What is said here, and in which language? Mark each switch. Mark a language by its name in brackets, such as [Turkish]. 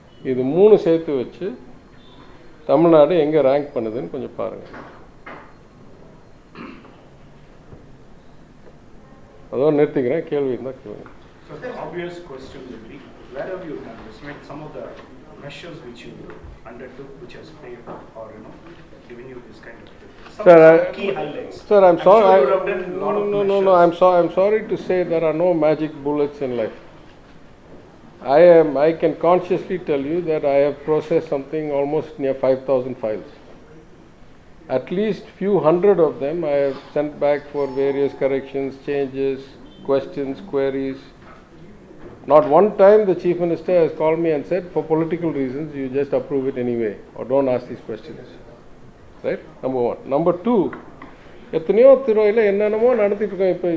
[Tamil] இது 3 சேர்த்து வச்சு தமிழ்நாடு எங்கே ரேங்க் பண்ணுதுன்னு கொஞ்சம் பாருங்கள். அதோடு நிறுத்திக்கிறேன், கேள்வி இருந்தால் கேள்வி. [English] So the obvious question would be, where have you done this? Like some of the measures which you undertook, which has paid, or given you this kind of some key highlights. Sir, I'm sorry. Sure you have done a lot of measures. I'm sorry to say there are no magic bullets in life. I can consciously tell you that I have processed something almost near 5,000 files. At least few hundred of them I have sent back for various corrections, changes, questions, queries. Not one time the Chief Minister has called me and said, for political reasons, you just approve it anyway, or don't ask these questions. Right? Number one. Number two, [Tamil] எத்தனையோ துறையில் என்னென்னமோ நடத்திட்டு இருக்கோம்.